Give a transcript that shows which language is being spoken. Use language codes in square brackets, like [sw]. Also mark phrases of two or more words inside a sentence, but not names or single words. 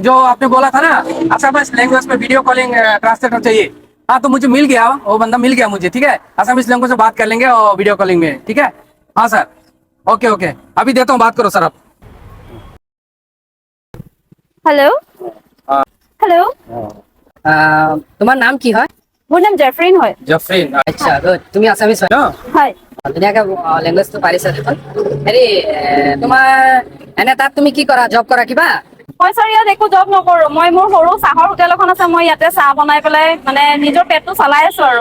[hi] जो आपने बोला था ना [en] Assamese language [hi] में [en] video calling translator [hi] चाहिए, हाँ तो मुझे मिल गया, वो बंदा मिल गया मुझे, ठीक है? [en] Assamese language [hi] में बात कर लेंगे और [en] video calling [hi] में, ठीक है? हाँ सर, [en] okay okay, [hi] अभी देता हूँ, बात करो सर आप। हेलो हेलो। [as] তোমার নাম কি হয়? মোৰ নাম জেফৰিন হয়। जफरीन। আচ্ছা গুড, তুমি আসামিছ হয় ন? হয়। ধুনীয়াকে লেংগুৱেজটো পাৰিছা দেখোন। হেৰি তোমাৰ এনে তাত তুমি কি কৰা, জব কৰা কিবা? মই ছাৰ ইয়াত একো জব নকৰো, মই মোৰ সৰু চাহৰ হোটেল এখন আছে, মই ইয়াতে চাহ বনাই পেলাই মানে নিজৰ পেটটো চলাই আছো আৰু।